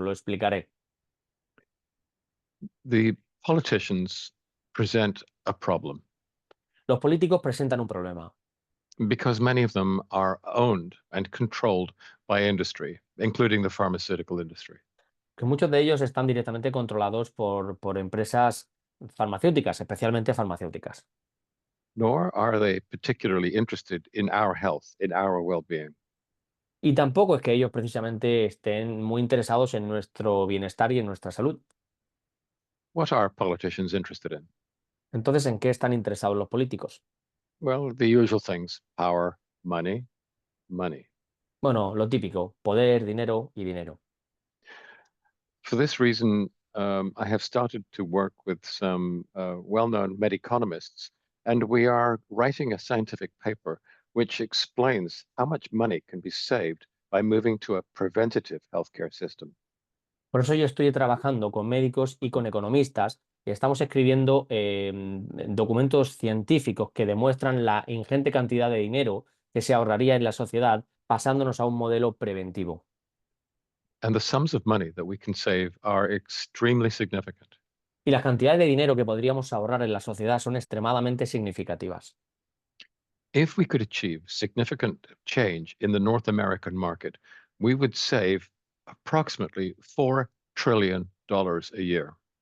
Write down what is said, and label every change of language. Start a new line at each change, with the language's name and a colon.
Spanish: Lo explicaré.
English: The politicians present a problem
Spanish: Los políticos presentan un problema,
English: because many of them are owned and controlled by industry, including the pharmaceutical industry.
Spanish: que muchos de ellos están directamente controlados por empresas farmacéuticas, especialmente farmacéuticas.
English: Nor are they particularly interested in our health, in our well-being.
Spanish: Y tampoco es que ellos precisamente estén muy interesados en nuestro bienestar y en nuestra salud.
English: What are politicians interested in?
Spanish: Entonces, ¿en qué están interesados los políticos?
English: Well, the usual things: power, money, money.
Spanish: Bueno, lo típico, poder, dinero y dinero.
English: For this reason, I have started to work with some well-known mediconomists, and we are writing a scientific paper which explains how much money can be saved by moving to a preventative healthcare system.
Spanish: Por eso yo estoy trabajando con médicos y con economistas y estamos escribiendo documentos científicos que demuestran la ingente cantidad de dinero que se ahorraría en la sociedad pasándonos a un modelo preventivo.
English: And the sums of money that we can save are extremely significant.
Spanish: Y las cantidades de dinero que podríamos ahorrar en la sociedad son extremadamente significativas.
English: If we could achieve significant change in the North American market, we would save approximately $4 trillion a year.